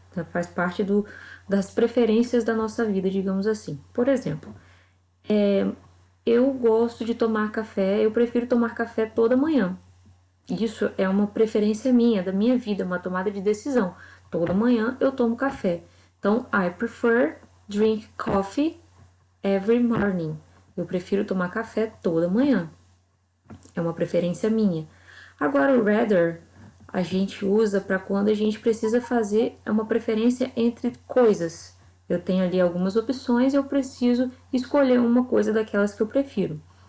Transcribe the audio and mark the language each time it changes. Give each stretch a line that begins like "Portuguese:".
Portuguese: Faz parte das preferências da nossa vida, digamos assim. Por exemplo, eu gosto de tomar café, eu prefiro tomar café toda manhã. Isso é uma preferência minha, da minha vida, uma tomada de decisão. Toda manhã eu tomo café. Então,
English: I prefer drink coffee every morning.
Portuguese: Eu prefiro tomar café toda manhã. É uma preferência minha. Agora, o rather a gente usa para quando a gente precisa fazer uma preferência entre coisas. Eu tenho ali algumas opções e eu preciso escolher uma coisa daquelas que eu prefiro.